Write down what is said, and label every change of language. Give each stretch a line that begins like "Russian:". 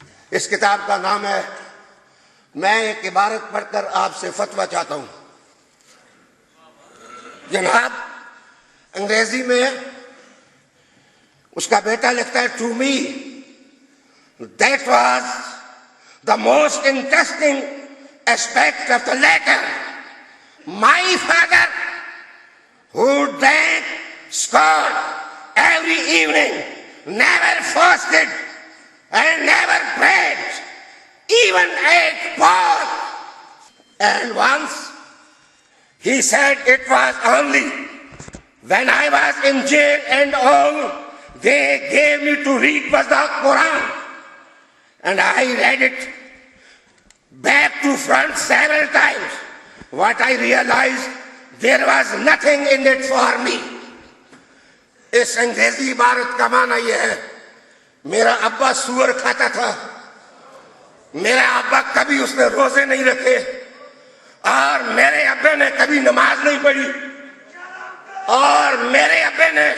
Urdu: اس کتاب کا نام ہے, میں ایک عبارت پڑھ کر آپ سے فتویٰ چاہتا ہوں. جناب انگریزی میں اس کا بیٹا لکھتا ہے
English: To me that was the most interesting aspect of the letter. My father who drank scotch every evening, never fasted and never prayed, even ate pork. And once he said it was only when I was in jail and all they gave me to read was the Quran. And I read it back to front several times. What I realized, there was nothing in it for me.
Urdu: اس انگریزی عبارت کا معنی یہ ہے میرا ابا سور کھاتا تھا, میرا ابا کبھی اس نے روزے نہیں رکھے, اور میرے ابے نے کبھی نماز نہیں پڑھی, اور میرے ابے